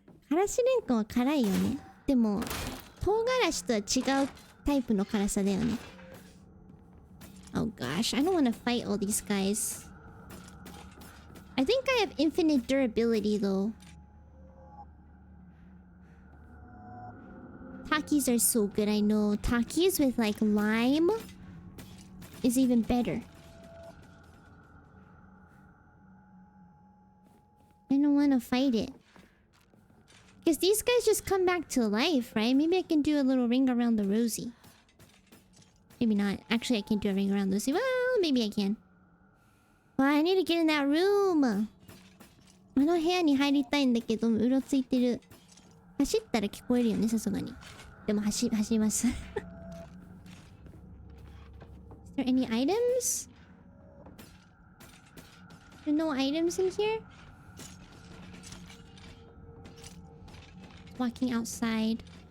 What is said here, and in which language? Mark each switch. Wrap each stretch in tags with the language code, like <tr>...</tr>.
<ja>Karashirenkon は辛いよね。でも、唐辛子とは違うタイプの辛さだよね。</ja> <en>Oh gosh, I don't want to fight all these guys. I think I have infinite durability though. Takis are so good, I know. Takis with like lime is even better. I don't want to fight it. Because these guys just come back to life, right? Maybe I can do a little ring around the rosy. Maybe not. Actually, I can't do a ring around the rosy. Well, maybe I can. Well, I need to get in that room.</en> <ja>あの部屋に入りたいんだけど、うろついてる。走ったら聞こえるよね、さすがに。でも走ります。</ja> <en>Is there any items? There are no items in here? Walking outside.</en>